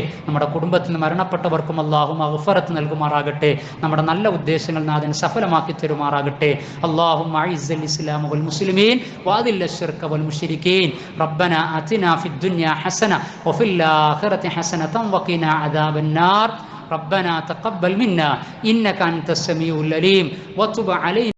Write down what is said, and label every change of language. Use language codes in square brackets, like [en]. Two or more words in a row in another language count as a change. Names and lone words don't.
[ml] നമ്മുടെ കുടുംബത്തിൽ നിന്ന് മരണപ്പെട്ടവർക്കും അള്ളാഹു മഗ്ഫറത്ത് നൽകുമാറാകട്ടെ. നമ്മുടെ നല്ല ഉദ്ദേശങ്ങൾ നാഥൻ സഫലമാക്കി തരുമാറാകട്ടെ. [ar] اللهم أعز الإسلام والمسلمين وأذل الشرك والمشركين. ربنا آتنا في الدنيا حسنة وفي الآخرة حسنة وقنا عذاب النار. ربنا تقبل منا إنك أنت السميع العليم وتب علينا